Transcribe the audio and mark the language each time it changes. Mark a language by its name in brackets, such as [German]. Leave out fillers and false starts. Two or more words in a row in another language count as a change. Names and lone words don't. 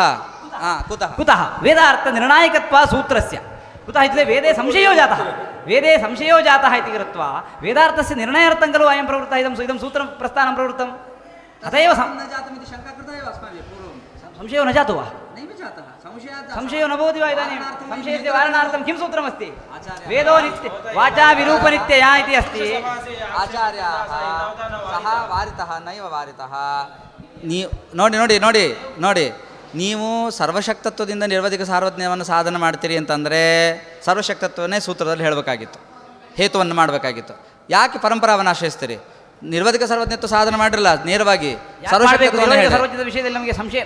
[Sanskrit] कुतः वेदार्थनिर्णायकत्वात् सूत्रस्य कुतः इत्युक्ते वेदे संशयो जातः इति कृत्वा वेदार्थस्य निर्णयार्थं खलु अयं प्रवृत्तः इदं सूत्रं प्रस्थानं प्रवृत्तम् अत एव संशयो न जातो वा संशयो न भवति वा इदानीं संशयस्य वारणार्थं किं सूत्रमस्ति वेदो नित्य वाचा विरूपनित्यया इति अस्ति आचार्याः सः वारितः नैव वारितः [Kannada] ನೋಡಿ ನೀವು ಸರ್ವಶಕ್ತತ್ವದಿಂದ ನಿರ್ವಧಿಕ ಸಾರ್ವಜ್ಞವನ್ನು ಸಾಧನೆ ಮಾಡ್ತೀರಿ ಅಂತಂದರೆ ಸರ್ವಶಕ್ತತ್ವವನ್ನೇ ಸೂತ್ರದಲ್ಲಿ ಹೇಳಬೇಕಾಗಿತ್ತು, ಹೇತುವನ್ನು ಮಾಡಬೇಕಾಗಿತ್ತು. ಯಾಕೆ ಪರಂಪರಾವನ್ನು ಆಶ್ರಯಿಸ್ತೀರಿ? ನಿರ್ವಧಿಕ ಸರ್ವಜ್ಞತ್ವ ಸಾಧನೆ ಮಾಡಿರಲ್ಲ, ನೇರವಾಗಿ ಸರ್ವಜ್ಞದ ವಿಷಯದಲ್ಲಿ ನಮಗೆ ಸಂಶಯ